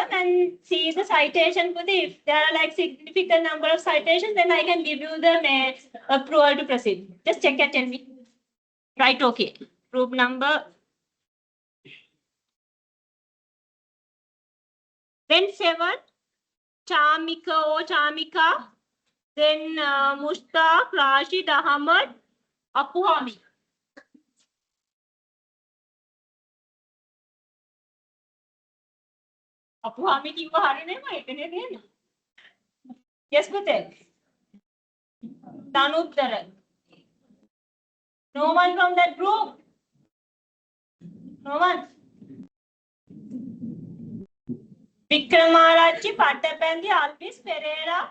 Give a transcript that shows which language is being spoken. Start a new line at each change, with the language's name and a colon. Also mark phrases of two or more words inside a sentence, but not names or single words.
English: And see the citation, Pute. If there are like significant number of citations, then I can give you the approval to proceed. Just check and tell me. Right, okay. Group number. Then 7, Chamika or Chamika. Then Mushtaq, Rashid Ahmad, Apuhami. Apuhami kiwa hari ne ma itne den. Yes, Pute. Tanuddara. No one from that group. No one. Vikramarachi, Pattapendi, Alvis, Pereira.